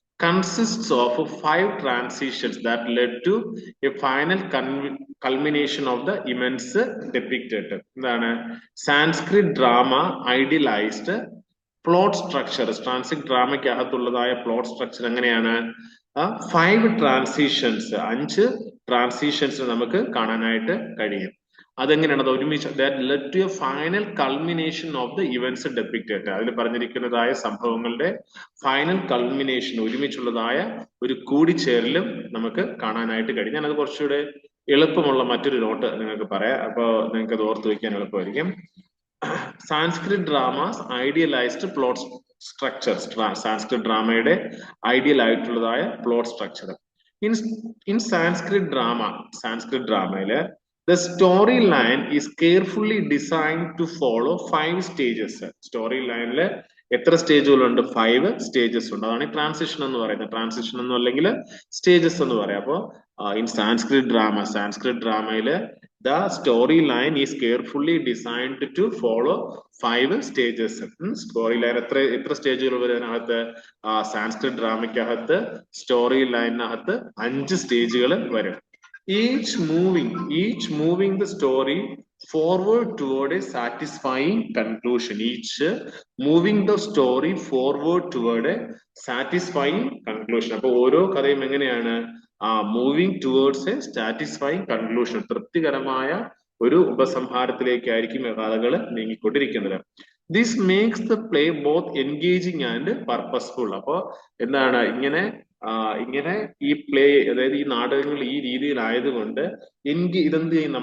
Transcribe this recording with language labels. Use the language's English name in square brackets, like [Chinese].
[English] consists of 5 transitions that led to a final culmination of the events depicted. എന്താണ് Sanskrit drama idealised plot structure. [Malayalam] Sanskrit ഡ്രാമയ്ക്ക് അകത്തുള്ളതായ plot structure എങ്ങനെയാണ്? 5 transitions, 5 transitions നമുക്ക് കാണാനായിട്ട് കഴിയും. അതെങ്ങനെയാണ്? അത് ഒരുമിച്ച് [English] that led to a final culmination of the events depicted. [Malayalam] അതിൽ പറഞ്ഞിരിക്കുന്നതായ സംഭവങ്ങളുടെ ഫൈനൽ കൾമിനേഷൻ, ഒരുമിച്ചുള്ളതായ ഒരു കൂടിച്ചേരലും നമുക്ക് കാണാനായിട്ട് കഴിയും. ഞാനത് കുറച്ചുകൂടെ എളുപ്പമുള്ള മറ്റൊരു നോട്ട് നിങ്ങൾക്ക് പറയാം, അപ്പോൾ നിങ്ങൾക്ക് അത് ഓർത്ത് വയ്ക്കാൻ എളുപ്പമായിരിക്കും. [English] Sanskrit dramas idealised plot structure. [Malayalam] Sanskrit ഡ്രാമയുടെ ideal ആയിട്ടുള്ളതായ plot structure. [English] In Sanskrit ഡ്രാമയില് the storyline is carefully designed to follow 5 stages. [Malayalam] Storyline le എത്ര സ്റ്റേജുകളുണ്ട്? 5 സ്റ്റേജസ് ഉണ്ട്. അതാണ് ട്രാൻസിഷൻ എന്ന് പറയുന്നത്. ട്രാൻസിഷൻ എന്ന് അല്ലെങ്കിൽ സ്റ്റേജസ് എന്ന് പറയാം. [English] അപ്പോൾ ഇൻ സാൻസ്ക്രിറ്റ് ഡ്രാമയില് the storyline is carefully designed to follow 5 stages. [Malayalam] Storyline എത്ര സ്റ്റേജുകൾ വരും അതിനകത്ത്? സാൻസ്ക്രിറ്റ് ഡ്രാമയ്ക്കകത്ത് സ്റ്റോറി ലൈനിനകത്ത് 5 സ്റ്റേജുകൾ വരും. [English] Each moving the story forward toward a satisfying conclusion. Each moving the story forward toward a satisfying conclusion. [Malayalam] അപ്പോൾ ഓരോ കഥയും എങ്ങനെയാണ്? [English] Moving towards a satisfying conclusion. [Malayalam] തൃപ്തികരമായ ഒരു ഉപസംഹാരത്തിലേക്കായിരിക്കും കഥകൾ നീങ്ങിക്കൊണ്ടിരിക്കുന്നത്. [English] This makes the play both engaging and purposeful. [Malayalam] അപ്പോ എന്താണ് ഇങ്ങനെ ഈ പ്ലേ, അതായത് ഈ നാടകങ്ങൾ ഈ രീതിയിലായതുകൊണ്ട് ഇതെന്ത് ചെയ്യും?